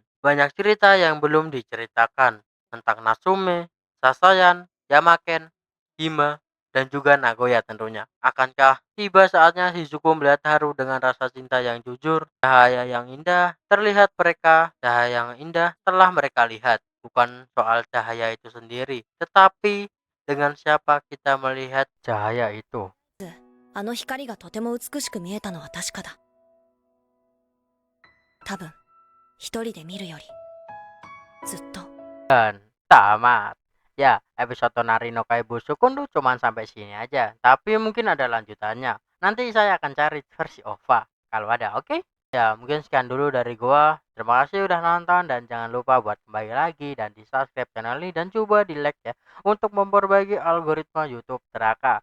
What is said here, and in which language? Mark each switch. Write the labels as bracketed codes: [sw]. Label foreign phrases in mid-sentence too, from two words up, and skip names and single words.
[id] Banyak cerita yang belum diceritakan tentang Natsume, Sasayan, Yamaken, Hime, dan juga Nagoya tentunya. Akankah tiba saatnya Shizuku melihat Haru dengan rasa cinta yang jujur? Cahaya yang indah terlihat mereka, cahaya yang indah telah mereka lihat. Bukan soal cahaya itu sendiri, tetapi dengan siapa kita melihat cahaya itu. [ja] あの光がとても美しく見えたのは確かだ。多分一人で見るよりずっと。 [id] Dan tamat. Ya, episode Tonari no Kaibushukun tuh cuman sampai sini aja. Tapi mungkin ada lanjutannya. Nanti saya akan cari versi OVA kalau ada, oke? Ya, mungkin sekian dulu dari gua. Terima kasih udah nonton dan jangan lupa buat kembali lagi dan di subscribe channel ini dan coba di like ya untuk memperbaiki algoritma YouTube Teraka.